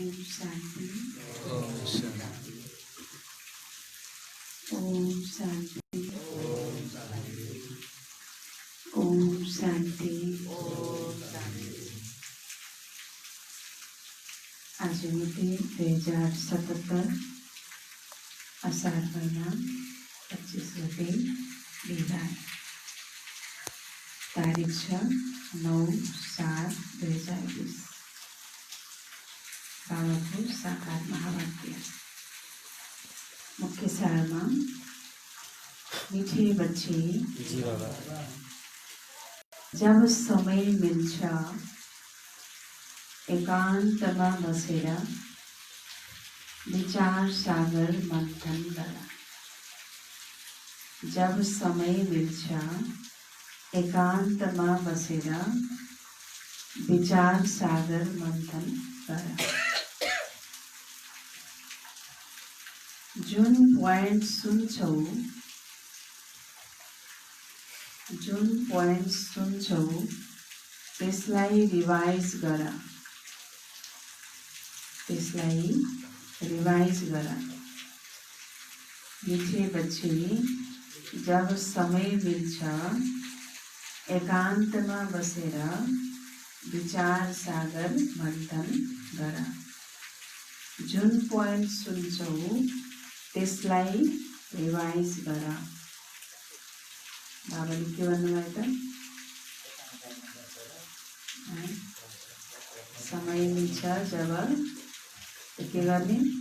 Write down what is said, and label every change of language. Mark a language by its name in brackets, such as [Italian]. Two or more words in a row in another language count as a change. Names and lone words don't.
[Nepali] शांति। ओम शांति। ओम शांति। ओम शांति। ओम शांति। ओम शांति। आज मिति 2077 असार महीना 25 गते बिहिबार, तारिख छ 9/7/2020। बाबाको साकार महावाक्य। मुख्य सारमा, [Hindi] मीठे बच्चे, जी बाबा, [Nepali] जब समय मिल्छ एकान्तमा बसेर विचार सागर मन्थन गर। जब समय मिल्छ एकान्तमा बसेर विचार सागर मन्थन गर। जुन पोइन्ट सुन्छौ त्यसलाई रिवाइज गर। [Hindi] मीठे बच्चे, [Nepali] जब समय मिल्छ एकान्तमा बसेर विचार सागर मन्थन गर। जुन पोइन्ट सुन्छौ त्यसलाई रिवाइज गर। बाबाले के भन्नुभयो त? समय मिल्छ जब के गर्ने?